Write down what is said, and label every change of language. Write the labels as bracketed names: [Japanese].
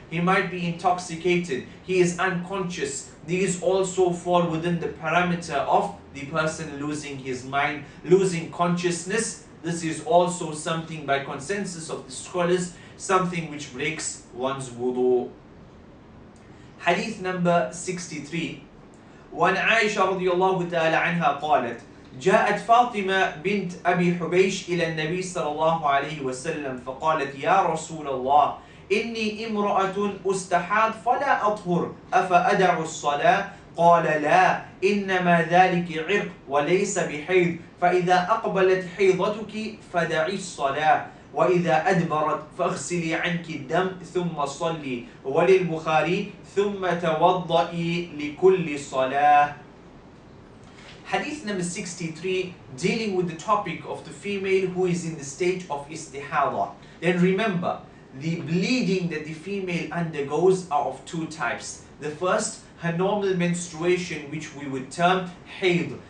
[English] He might be intoxicated, he is unconscious. These also fall within the parameter of the person losing his mind, losing consciousness. This is also something, by consensus of the scholars, something which breaks one's wudu. Hadith number 63. [Arabic] وعن عائشة رضي الله تعالى عنها قالت: جاءت فاطمة بنت أبي حبيش إلى النبي صلى الله عليه وسلم فقالت: يا رسول الله، إني امرأة أستحاض فلا أطهر أفأدع الصلاة؟ قال: لا، إنما ذلك عرق وليس بحيض، فإذا أقبلت حيضتك فدعي الصلاة، وإذا أدبرت فاغسلي عنك الدم ثم صلي. وللبخاري: ثم توضئي لكل صلاة. [English] Hadith number 63, dealing with the topic of the female who is in the state of istihada. Then remember, the bleeding that the female undergoes are of 2 types. The first, her normal menstruation, which we would term hayd.